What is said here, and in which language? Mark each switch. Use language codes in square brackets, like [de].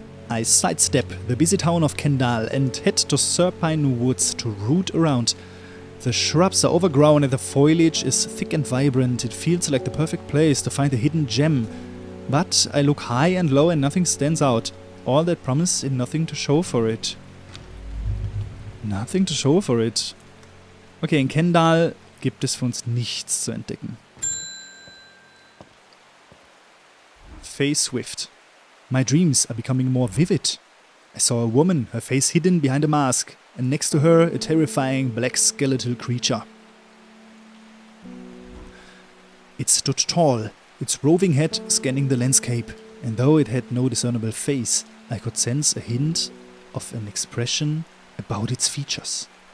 [en] I sidestep the busy town of Kendall and head to Serpine Woods to root around. The shrubs are overgrown and the foliage is thick and vibrant. It feels like the perfect place to find a hidden gem. But I look high and low and nothing stands out. All that promise and nothing to show for it. Nothing to show for it. [de] Okay, in Kendall gibt es für uns nichts zu entdecken. [en] Face Swift. My dreams are becoming more vivid. I saw a woman, her face hidden behind a mask, and next to her a terrifying black skeletal creature. It stood tall, its roving head scanning the landscape, and though it had no discernible face, I could sense a hint of an expression about its features.